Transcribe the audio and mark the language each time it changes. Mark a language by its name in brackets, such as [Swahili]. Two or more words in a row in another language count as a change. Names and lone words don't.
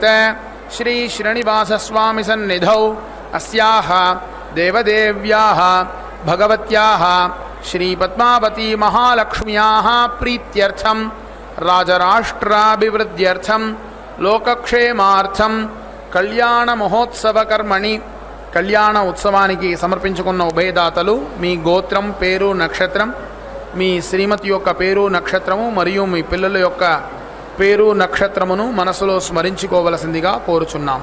[Sanskrit] श्री श्रीनिवासस्वामी सन्निधौ अस्याः देवदेव्याः भगवत्याः श्री पद्मावती महालक्ष्म्याः प्रीत्यर्थं राजराष्ट्राभिवृद्ध्यर्थं लोकक्षेमार्थं कल्याण महोत्सव कर्मणि [Telugu] కల్యాణ ఉత్సవానికి समर्पिंచుకున్న ఉభయదాతలు మీ గోత్రం పేరు నక్షత్రం మీ శ్రీమతి యొక్క పేరు నక్షత్రము మరియు మీ పిల్లల యొక్క పేరు నక్షత్రమును మనసులో స్మరించుకోవలసిందిగా కోరుచున్నాము.